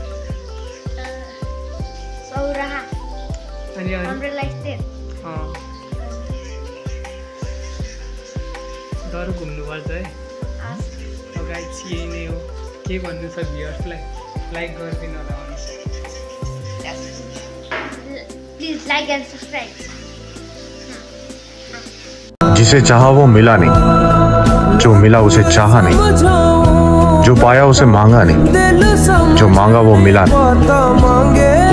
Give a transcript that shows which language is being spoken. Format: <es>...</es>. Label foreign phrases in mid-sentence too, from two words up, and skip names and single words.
<ne>सौराहा अनि डर घुम्नुपर्छ है। गाइज यही नै हो। के भन्नु छ भ्युअर्सलाई? लाइक गरिदिनु होला।</ne> <en>please like and subscribe.</en> <hi>जिसे चाहा वो मिला नहीं, जो मिला उसे चाहा नहीं, जो पाया उसे मांगा नहीं, जो मांगा वो मिला नहीं।</hi>